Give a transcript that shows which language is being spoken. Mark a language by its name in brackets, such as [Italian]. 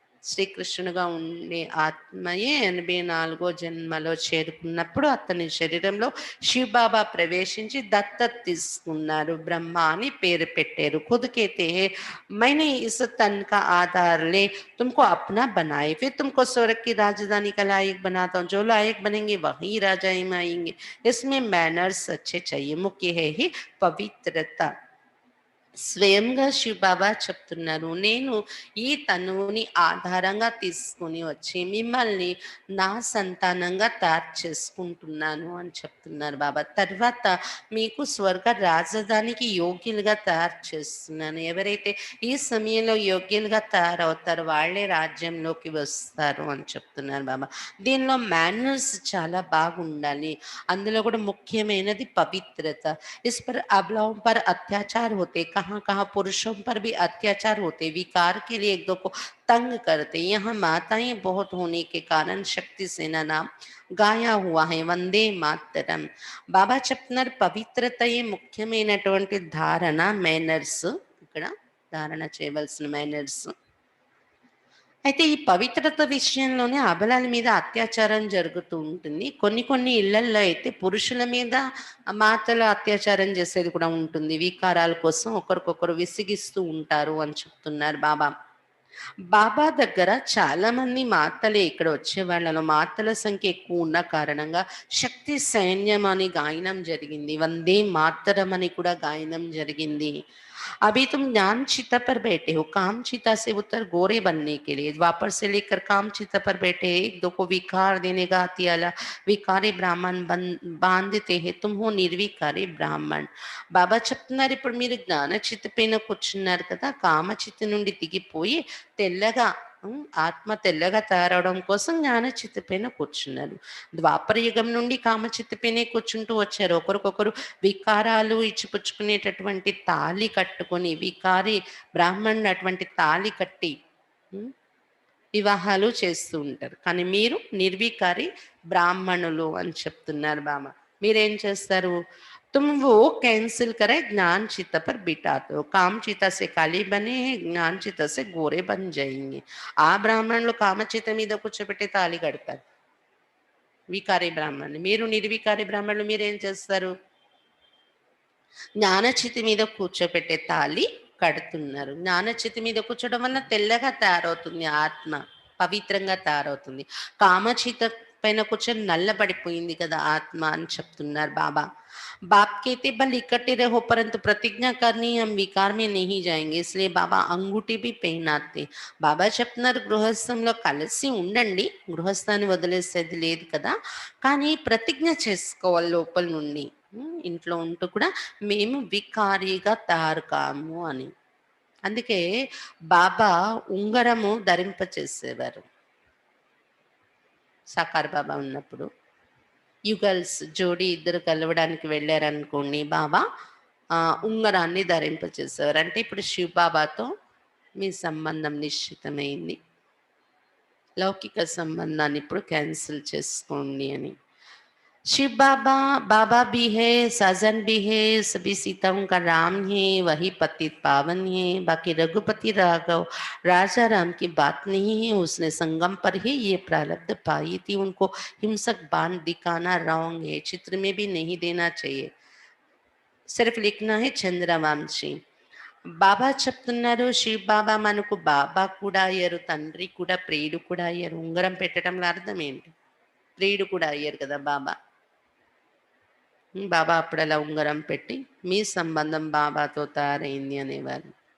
[Telugu] శ్రీకృష్ణుడుగా ఉండే ఆత్మయే 84 జన్మలో చేరుకున్నప్పుడు అతని శరీరంలో శివబాబా ప్రవేశించి దత్తత తీసుకున్నారు. బ్రహ్మ అని పేరు పెట్టారు. [Hindi] खुद कहते हैं मैंने इस तन का आधार ले तुमको अपना बनाए, फिर तुमको स्वर्ग की राजधानी का लायक बनाता हूँ. जो लायक बनेंगे वही राजा में आएंगे. इसमें मैनर्स अच्छे चाहिए. मुख्य है ही पवित्रता. [Telugu] స్వయంగా శివబాబా చెప్తున్నారు, నేను ఈ తనువుని ఆధారంగా తీసుకుని వచ్చి మిమ్మల్ని నా సంతానంగా తయారు చేసుకుంటున్నాను అని చెప్తున్నారు బాబా. తర్వాత మీకు స్వర్గ రాజధానికి యోగ్యులుగా తయారు చేస్తున్నాను. ఎవరైతే ఈ సమయంలో యోగ్యులుగా తయారవుతారో వాళ్ళే రాజ్యంలోకి వస్తారు అని చెప్తున్నారు బాబా. దీనిలో మేనర్స్ చాలా బాగుండాలి. అందులో కూడా ముఖ్యమైనది పవిత్రత. [Hindi] इस पर अबलाओं पर अत्याचार होते, कहाँ कहाँ पुरुषों पर भी अत्याचार होते, विकार के लिए एक दो को तंग करते. यहाँ माताएं बहुत होने के कारण शक्ति सेना नाम గాయా హువా హై. [Telugu] వందే మాతరం. బాబా చెప్తున్నారు పవిత్రతయే ముఖ్యమైనటువంటి ధారణ, మేనర్స్. ఇక్కడ ధారణ చేయవలసిన మేనర్స్. అయితే ఈ పవిత్రత విషయంలోనే అబలాల మీద అత్యాచారం జరుగుతూ ఉంటుంది. కొన్ని కొన్ని ఇళ్లల్లో అయితే పురుషుల మీద మాతలు అత్యాచారం చేసేది కూడా ఉంటుంది. వికారాల కోసం ఒకరికొకరు విసిగిస్తూ ఉంటారు అని చెప్తున్నారు బాబా. బాబా దగ్గర చాలా మంది మాతలే ఇక్కడ వచ్చే వాళ్ళలో మాతల సంఖ్య ఎక్కువ ఉన్న కారణంగా శక్తి సైన్యం అని గాయనం జరిగింది. వందే మాతరం అని కూడా గాయనం జరిగింది. [Hindi] अभी तुम ज्ञान चिता पर बैठे हो, काम चिता से उत्तर गोरे बनने के लिए. द्वापर से लेकर काम चिता पर बैठे, एक दो को विकार देने का हथियाला विकारी ब्राह्मण बांधते हैं. तुम हो निर्विकारी ब्राह्मण. [Telugu] బాబా చెప్తున్నారు, ఇప్పుడు మీరు జ్ఞాన చిత్త పైన కూర్చున్నారు కదా, కామ చిత్త నుండి దిగిపోయి తెల్లగా ఆత్మ తెల్లగా తయారవడం కోసం జ్ఞాన చిత్త పైన కూర్చున్నారు. ద్వాపర యుగం నుండి కామచిత్త పైనే కూర్చుంటూ వచ్చారు. ఒకరికొకరు వికారాలు ఇచ్చిపుచ్చుకునేటటువంటి తాళి కట్టుకొని, వికారి బ్రాహ్మణుడు అటువంటి తాళి కట్టి వివాహాలు చేస్తూ ఉంటారు. కానీ మీరు నిర్వికారి బ్రాహ్మణులు అని చెప్తున్నారు బామ. మీరేం చేస్తారు? [Hindi] तुम वो कैंसिल करे, ज्ञान चित्त पर बिठाते हो. काम चित्त से काली बने, ज्ञान चित्त से गोरे बन जाएंगे. [Telugu] ఆ బ్రాహ్మణులు కామచిత మీద కూర్చోబెట్టి తాళి కడతారు, వికారి బ్రాహ్మణులు. మీరు నిర్వికారి బ్రాహ్మణులు మీరేం చేస్తారు? జ్ఞానచితి మీద కూర్చోబెట్టే తాళి కడుతున్నారు. జ్ఞానచితి మీద కూర్చోవడం వల్ల తెల్లగా తయారవుతుంది, ఆత్మ పవిత్రంగా తయారవుతుంది. కామచిత పైన కూర్చొని నల్లబడిపోయింది కదా ఆత్మ అని చెప్తున్నారు బాబా. [Hindi] बाप कहते बल इकट्ठे रहो परंतु प्रतिज्ञा करनी हम विकार में नहीं जाएंगे, इसलिए बाबा अंगूठी भी पहनाते. [Telugu] బాబా చెప్తున్నారు గృహస్థంలో కలిసి ఉండండి, గృహస్థాన్ని వదిలేసేది లేదు కదా, కానీ ప్రతిజ్ఞ చేసుకోవాలి లోపల నుండి. ఇంట్లో ఉంటూ కూడా మేము వికారిగా తయారు కాము అని. అందుకే బాబా ఉంగరము ధరింపచేసేవారు సాకార్ బాబా ఉన్నప్పుడు. యుగల్స్ జోడి ఇద్దరు కలవడానికి వెళ్ళారనుకోండి, బాబా ఉంగరాన్ని ధరింపచేసేవారు. అంటే ఇప్పుడు శివ బాబాతో మీ సంబంధం నిశ్చితమైంది, లౌకిక సంబంధాన్ని ఇప్పుడు క్యాన్సిల్ చేసుకోండి అని. [Hindi] शिव बाबा बाबा भी है, साजन भी है, सभी सीताओं का राम है, वही पतित पावन है. बाकी रघुपति राघव राजा राम की बात नहीं है. उसने संगम पर ही ये प्रारब्ध पाई थी. उनको हिंसक बाण दिखाना रॉन्ग है, चित्र में भी नहीं देना चाहिए, सिर्फ लिखना है చంద్రవంశీ. [Telugu] బాబా చెప్తున్నారు, శివ్ బాబా మనకు బాబా కూడా అయ్యారు, తండ్రి కూడా, ప్రియుడు కూడా అయ్యారు. ఉంగరం పెట్టడంలో అర్థం ఏంటి? ప్రియుడు కూడా అయ్యారు కదా బాబా. బాబా అప్పుడు అలా ఉంగరం పెట్టి మీ సంబంధం బాబాతో తయారైంది అనేవారు.